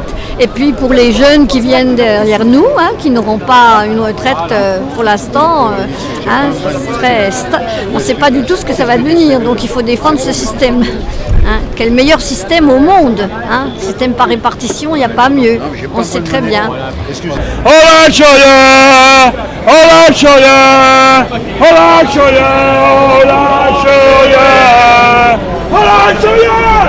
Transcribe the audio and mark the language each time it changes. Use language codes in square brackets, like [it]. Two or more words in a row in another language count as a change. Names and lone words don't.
[fr] Et puis pour les jeunes qui viennent derrière nous, qui n'auront pas une retraite pour l'instant, on ne sait pas du tout ce que ça va devenir. Donc il faut défendre ce système, qui est le meilleur système au monde. Système par répartition, il n'y a pas mieux. On sait très bien. [es] Hola Choya, hola Choya, hola Choya, hola Choya, hola Choya.